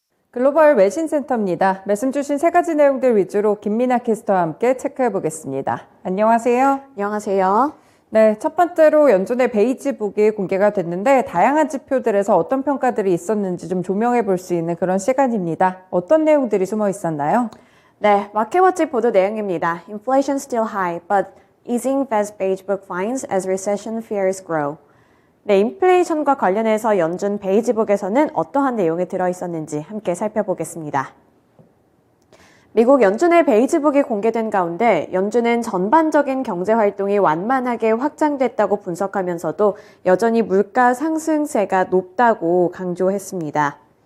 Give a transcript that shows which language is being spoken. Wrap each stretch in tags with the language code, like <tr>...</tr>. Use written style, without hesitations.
<ko>글로벌 외신센터입니다. 말씀 주신 세 가지 내용들 위주로 김민아 캐스터와 함께 체크해 보겠습니다. 안녕하세요. 안녕하세요. 네, 첫 번째로 연준의 베이지북이 공개가 됐는데 다양한 지표들에서 어떤 평가들이 있었는지 좀 조명해 볼 수 있는 그런 시간입니다. 어떤 내용들이 숨어 있었나요? 네, 마켓워치 보도 내용입니다.</ko> <en>Inflation still high, but easing Fed's beige book finds as recession fears grow.</en> <ko>네, 인플레이션과 관련해서 연준 베이지북에서는 어떠한 내용이 들어있었는지 함께 살펴보겠습니다. 미국 연준의 베이지북이 공개된 가운데 연준은 전반적인 경제 활동이 완만하게 확장됐다고 분석하면서도 여전히 물가 상승세가 높다고 강조했습니다.</ko>